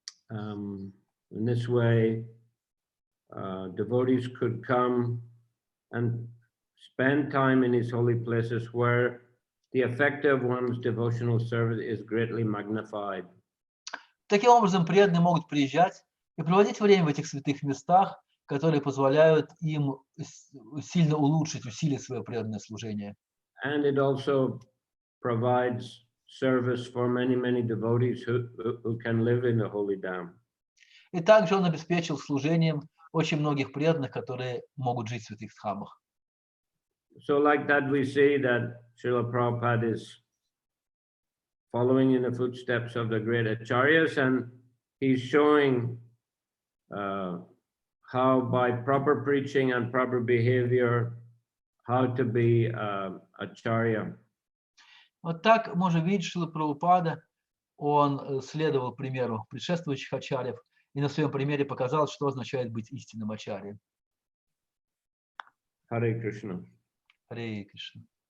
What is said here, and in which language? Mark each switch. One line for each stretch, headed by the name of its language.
English: In this way, devotees could come and spend time in these holy places where the effect of one's devotional service is greatly magnified.
Russian: Таким образом, преданные могут приезжать и проводить время в этих святых местах, которые позволяют им сильно улучшить, усилить свое преданное служение.
English: And it also provides service for many devotees who can live in the holy dham.
Russian: И также он обеспечил служением очень многих преданных, которые могут жить в святых храмах.
English: So like that, we see that Srila Prabhupada is following in the footsteps of the great acharyas, and he's showing how by proper preaching and proper behavior, how to be acharya.
Russian: Вот так можно видеть, что Прабхупада, он следовал примеру предшествующих ачарьев и на своем примере показал, что означает быть истинным ачарьем.
English: Hare Krishna.
Russian: Харе Кришна.